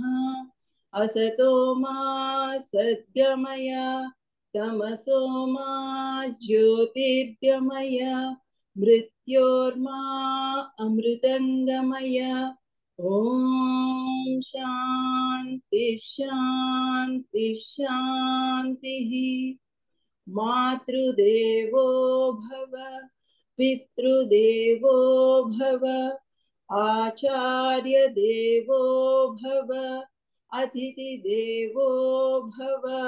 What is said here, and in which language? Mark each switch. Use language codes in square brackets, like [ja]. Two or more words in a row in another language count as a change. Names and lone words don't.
[sa] అసతో మా సద్గమయ తమసో మా జ్యోతిర్గమయ మృత్యోర్మా అమృతంగమయ. ఓం శాంతి शांति शांतिः। मातृदेवो भव पितृदेवो भव आचार्य देवो भव अतिथिदेवो भव।